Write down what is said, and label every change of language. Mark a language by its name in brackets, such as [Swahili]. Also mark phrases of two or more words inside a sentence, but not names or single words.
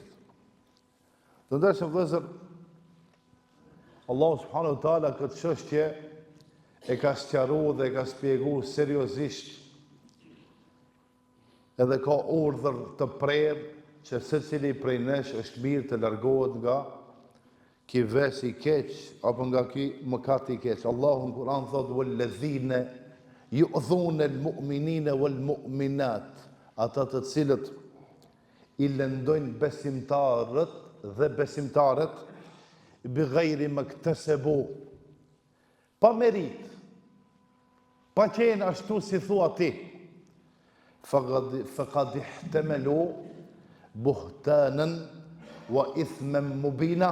[Albanian] Të ndershëm vëllezër, Allahu [Arabic] سبحانه وتعالى [Albanian] këtë çështje e ka sqaruar dhe e ka shpjeguar seriozisht, edhe ka urdhër të prerë që secili prej nesh është mirë të largohet nga ky ves i keq apo nga ky mëkat i keq. Allahu në Kur'an thotë [Arabic] والذين يؤذون المؤمنين والمؤمنات, [Albanian] ata të cilët i lëndojnë besimtarët dhe besimtarët [Arabic] بغير ما اكتسبوا, [Albanian] pa merit, pa qenë ashtu si thua ti, [Arabic] فقد احتملوا بهتانا وإثما مبينا.